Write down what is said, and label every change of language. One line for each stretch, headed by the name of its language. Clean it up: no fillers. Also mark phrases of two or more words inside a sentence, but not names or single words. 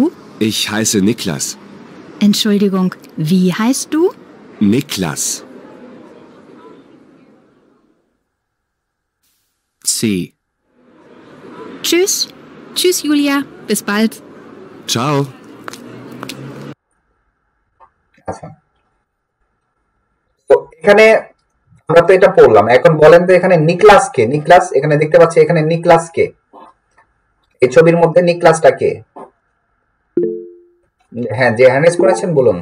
German: Ich heiße Niklas. Entschuldigung, wie heißt du? Niklas. C. Tschüss. Tschüss Julia, bis bald. Ciao.
Bangla: আচ্ছা, তো এখানে আমরা তো এটা পড়লাম, এখন বলেন তো এখানে নিকলাস কে? নিকলাস এখানে দেখতে পাচ্ছি, এখানে নিকলাস কে? এই ছবির মধ্যে নিকলাসটা কে? হ্যাঁ, যে হ্যান্ডেস করেছেন বলুন।